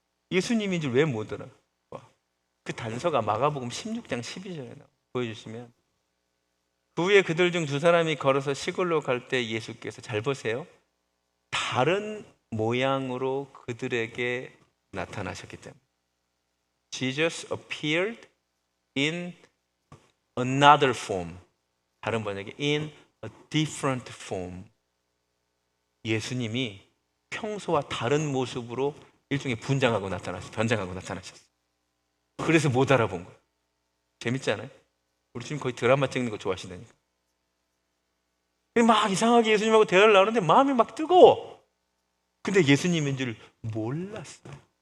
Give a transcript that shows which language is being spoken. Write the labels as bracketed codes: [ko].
[ko] 예수님인 줄 왜 못 알아? 그 단서가 마가복음 16장 12절에 나와요. 보여주시면, 그 후에 그들 중 2사람이 걸어서 시골로 갈 때 예수께서, 잘 보세요, 다른 모양으로 그들에게 나타나셨기 때문에. [en] Jesus appeared in another form. [ko] 다른 번역에 [en] in a different form. [ko] 예수님이 평소와 다른 모습으로 일종의 변장하고 나타나셨어요. 그래서 못 알아본 거예요. 재밌지 않아요? 우리 지금 거의 드라마 찍는 거 좋아하시다니까. 막 이상하게 예수님하고 대화를 나누는데 마음이 막 뜨거워. 근데 예수님인 줄 몰랐어요.